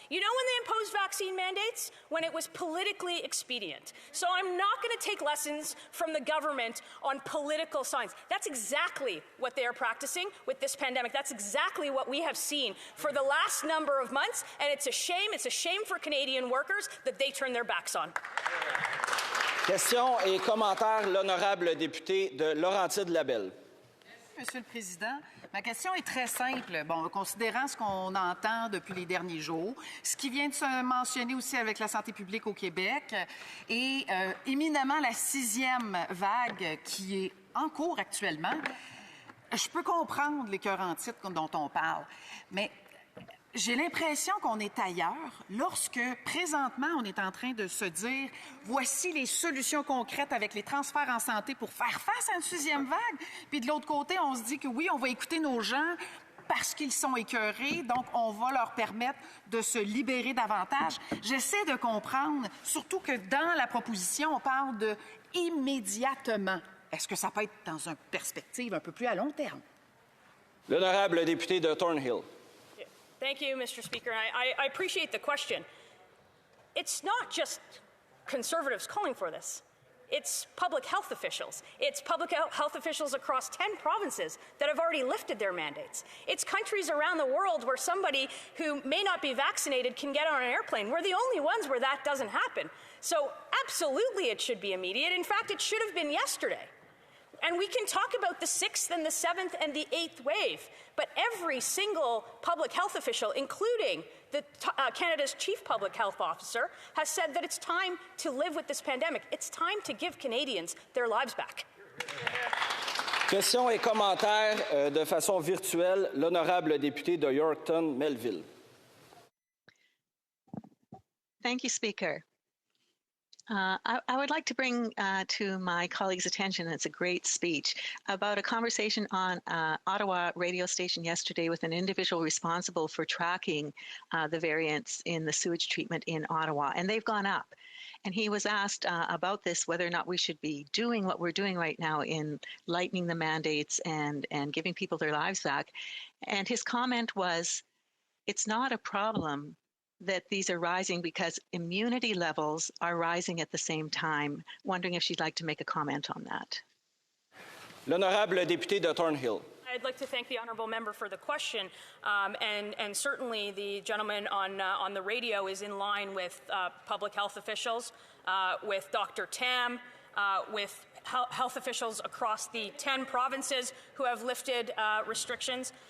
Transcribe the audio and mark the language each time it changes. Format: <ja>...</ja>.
<en>You know when they imposed vaccine mandates? When it was politically expedient. So I'm not going to take lessons from the government on political science. That's exactly what they are practicing with this pandemic. That's exactly what we have seen for the last number of months, and it's a shame. It's a shame for Canadian workers that they turn their backs on.</en> <fr>Question et commentaire, l'honorable député de Laurentides-Labelle. Monsieur le Président, ma question est très simple. Bon, considérant ce qu'on entend depuis les derniers jours, ce qui vient de se mentionner aussi avec la santé publique au Québec et éminemment la 6e vague qui est en cours actuellement, je peux comprendre les cœurs en titre dont on parle, mais j'ai l'impression qu'on est ailleurs lorsque, présentement, on est en train de se dire « voici les solutions concrètes avec les transferts en santé pour faire face à une 6e vague ». Puis de l'autre côté, on se dit que oui, on va écouter nos gens parce qu'ils sont écœurés, donc on va leur permettre de se libérer davantage. J'essaie de comprendre, surtout que dans la proposition, on parle de « immédiatement ». Est-ce que ça peut être dans une perspective un peu plus à long terme? L'honorable député de Thornhill.</fr> <en>Thank you, Mr. Speaker. I appreciate the question. It's not just Conservatives calling for this. It's public health officials. It's public health officials across 10 provinces that have already lifted their mandates. It's countries around the world where somebody who may not be vaccinated can get on an airplane. We're the only ones where that doesn't happen. So absolutely it should be immediate. In fact, it should have been yesterday. And we can talk about the 6th and the 7th and the 8th wave, but every single public health official, including Canada's chief public health officer, has said that it's time to live with this pandemic. It's time to give Canadians their lives back.</en> <fr>Questions et commentaires de façon virtuelle, l'honorable député de Yorkton-Melville.</fr> <en>Thank you, Speaker. I would like to bring to my colleagues' attention, it's a great speech, about a conversation on Ottawa radio station yesterday with an individual responsible for tracking the variants in the sewage treatment in Ottawa, and they've gone up. And he was asked about this, whether or not we should be doing what we're doing right now in lightening the mandates and giving people their lives back. And his comment was, it's not a problem that these are rising because immunity levels are rising at the same time. Wondering if she'd like to make a comment on that.</en> <fr>L'honorable député de Thornhill.</fr> <en>I'd like to thank the honourable member for the question, and certainly the gentleman on the radio is in line with public health officials, with Dr. Tam, with health officials across the 10 provinces who have lifted restrictions.</en>